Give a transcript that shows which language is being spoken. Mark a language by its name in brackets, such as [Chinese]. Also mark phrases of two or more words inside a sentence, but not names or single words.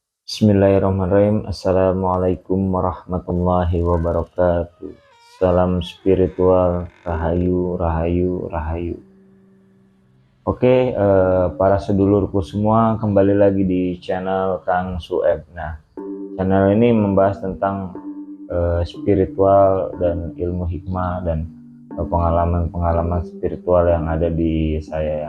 [Arabic] بسم الله الرحمن الرحيم. السلام عليكم ورحمة الله وبركاته. [Indonesian] Salam spiritual, [Javanese] rahayu, rahayu, rahayu. [Indonesian] Oke, para sedulurku semua, kembali lagi di channel Kang Sueb. Nah, channel ini membahas tentang spiritual dan ilmu hikmah dan pengalaman-pengalaman spiritual yang ada di saya ya.